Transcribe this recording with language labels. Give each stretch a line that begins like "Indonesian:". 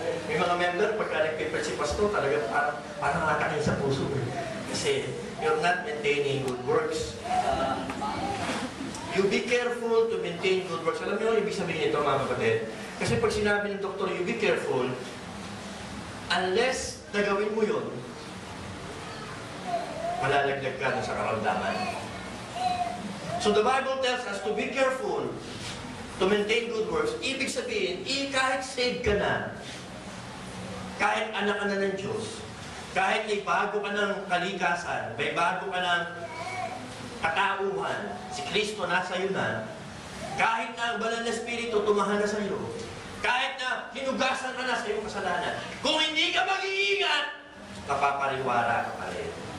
Filipino: May mga member, pagka nag-paper si pastor, talaga parang atakin sa puso.
English: Kasi you're not maintaining good works. You be careful to maintain good works.
Filipino: Alam niyo, ibig sabihin nito, mga kapatid. Kasi pag sinabi ng doktor,
English: you be careful, unless
Filipino: nagawin mo yun, malalaglag ka sa karamdaman.
English: So the Bible tells us to be careful to maintain good works.
Filipino: Ibig sabihin, kahit saved ka na, kahit anak ka na ng Diyos, kahit may bago ka ng kalikasan, may bago ka ng katauhan, si Kristo nasa iyo na, kahit na ang banal na Espiritu tumahan na sa iyo, kahit na hinugasan ka na sa iyong kasalanan, kung hindi ka mag-iingat, kapapariwara ka pa rin.